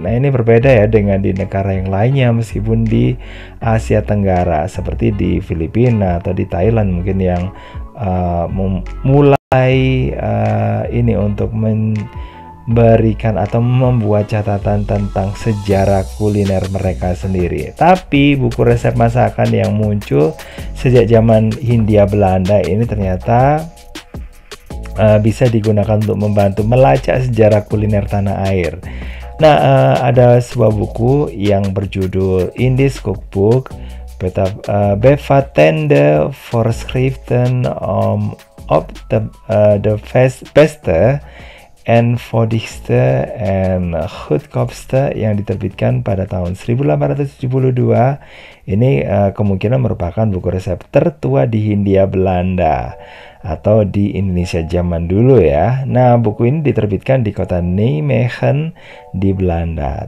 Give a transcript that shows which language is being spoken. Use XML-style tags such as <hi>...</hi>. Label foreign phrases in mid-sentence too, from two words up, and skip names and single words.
<id>Nah, ini berbeda ya dengan di negara yang lainnya, meskipun di Asia Tenggara seperti di Filipina atau di Thailand mungkin yang mulai ini untuk berikan atau membuat catatan tentang sejarah kuliner mereka sendiri. Tapi buku resep masakan yang muncul sejak zaman Hindia Belanda ini ternyata bisa digunakan untuk membantu melacak sejarah kuliner tanah air. Nah, ada sebuah buku yang berjudul Indisch Cookbook, Bevattende Voorschriften op de beste en voedigste en goedkoopste yang diterbitkan pada tahun 1872. Ini kemungkinan merupakan buku resep tertua di Hindia Belanda atau di Indonesia zaman dulu ya. Nah, buku ini diterbitkan di kota Nijmegen di Belanda.</id>